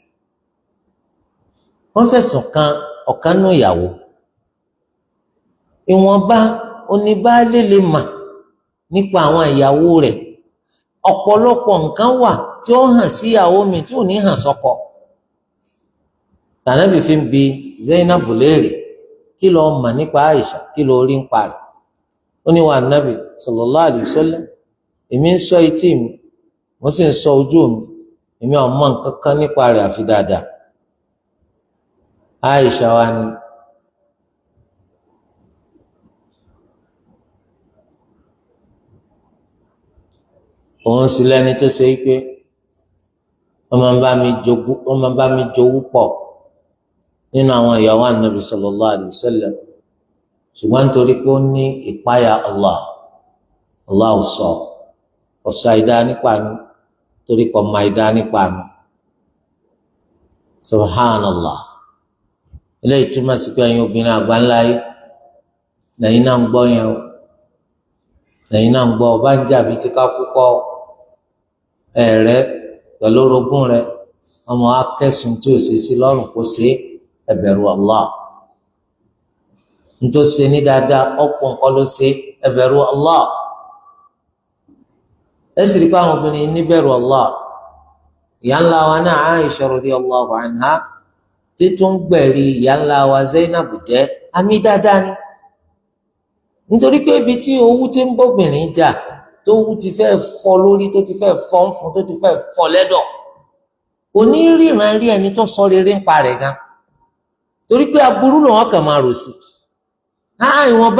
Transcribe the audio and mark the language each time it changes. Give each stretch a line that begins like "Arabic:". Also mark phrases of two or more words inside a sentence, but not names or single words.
Yoruba: wọ́n fẹ̀sùn kan ọ̀kan nú ìyàwó ìwọ̀nba oníbàálé lè mà nípa àwọn ìyàwó rẹ̀ ọ̀pọ̀lọpọ̀ nǹkan wà tí ó hàn sí ìyàwó mi tí ò ní hàn sọ́kọ. Ànábì fi ń bi Zainab léèrè kí ló mọ̀ nípa Àìṣà kí ló rí ń parẹ́ ó ní wa Ànábì
Arabic: صلى الله عليه وسلم
Yoruba: èmi ń ṣọ́ etí mi mo sì ń ṣọ́ ojú mi èmi ò mọ̀ nǹkan kan nípa rẹ̀ àfi dáadáa. Àìṣà wa ni òun sì lẹ́ni tó ṣe pé wọ́n máa ń bá mi jowú pọ̀ nínú àwọn ìyàwó Ànábì
Arabic: صلى الله عليه وسلم
Yoruba: ṣùgbọ́n nítorí pé ó ní ìpáyà Allah sọ ọ̀sọ̀ àìdá nípa mi torí kò mọ àìdá nípa mi. Subhanallah. Eléyìí túmọ̀ sí pé ẹ̀yin obìnrin àgbáńlá yìí lẹ́yìn náà ń gbọ́ yẹn o lẹ́yìn náà ń gbọ́ ọba ń jàbí tí ká kúkọ́ ẹ̀rẹ́ pẹ̀lú orogún rẹ ọmọ akẹ́sùn tí ò sí sí lọ́rùn kó ṣe ẹ bẹ̀rù Allah nítorí ṣe ní dáadáa ọ̀pọ̀ nǹkan ló ṣe ẹ bẹ̀rù Allah ẹ sì rí pé àwọn obìnrin níbẹ̀rù Allah. Ìyá ńlá wa náà Aisha
Arabic: رضي الله عنها
Yoruba: títún gbẹ̀rí ìyá ńlá wa Zainab jẹ́ àmì dáadáa ni nítorí pé ibi tí owú ti ń bóbìnrin jà tó owú ti fẹ́ fọ́ lórí tó ti fẹ́ fọ́ ń fún tó ti fẹ́ fọ́ lẹ́dọ̀ kò ní ríran rí ẹni tó sọ rere ń pa rẹ̀ gan torí pé aburú lòun kàn máa rò sí ìwọ̀nba